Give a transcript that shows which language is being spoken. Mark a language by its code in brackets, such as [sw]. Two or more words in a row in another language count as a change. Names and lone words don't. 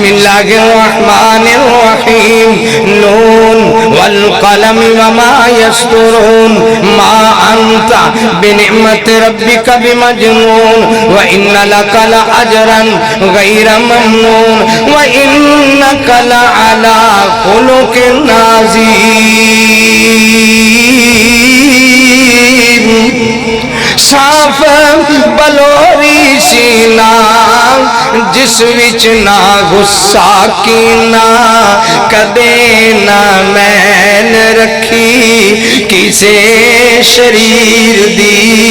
[ar] اللہ الرحمن الرحیم نون والقلم وما یسطرون ما انت بنعمت ربک بمجنون وإن لك لأجرا غیر ممنون وإنك لعلى خلق [pa] عظیم صاف بلوری سینہ جس وچ نہ غصہ کینا کدے نہ میل رکھی کسے شریر دی